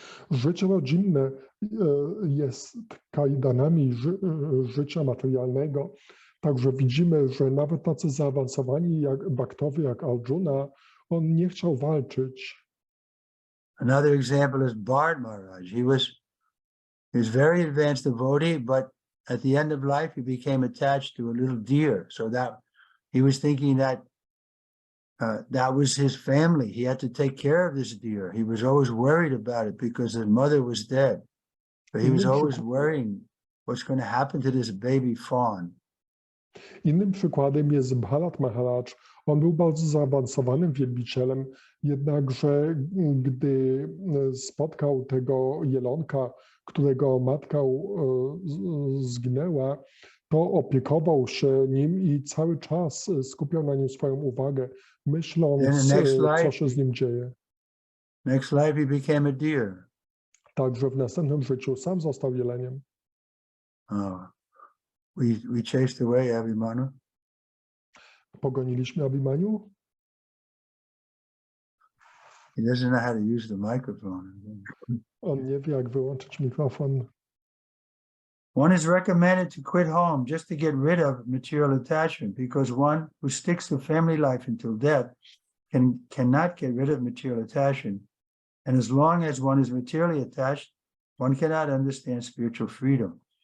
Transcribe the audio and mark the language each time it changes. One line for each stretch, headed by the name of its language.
Polish: Życie rodzinne jest kajdanami życia materialnego. Także widzimy, że nawet tacy zaawansowani jak bhaktowie, jak Arjuna, on nie chciał walczyć.
English: Another example is Bharat Maharaj. He was very advanced devotee, but at the end of life, he became attached to a little deer. So that he was thinking that that was his family. He had to take care of this deer. He was always worried about it because his mother was dead. But he was always worrying what's going to happen to this baby fawn.
Polish: Innym przykładem jest Bharat Maharaj. On był bardzo zaawansowanym wielbicielem, jednakże gdy spotkał tego jelonka, którego matka zginęła, to opiekował się nim i cały czas skupiał na nim swoją uwagę, myśląc, co się z nim dzieje.
English: Next life he became a deer.
Polish: Także w następnym życiu sam został jeleniem.
English: We chased away Abhimanyu.
Polish: Pogoniliśmy Abhimanyu.
English: He doesn't know how to use the microphone.
Polish: On nie wie, jak wyłączyć mikrofon.
English: One is recommended to quit home just to get rid of material attachment, because one who sticks to family life until death cannot get rid of material attachment. And as long as one is materially attached, one cannot understand spiritual freedom.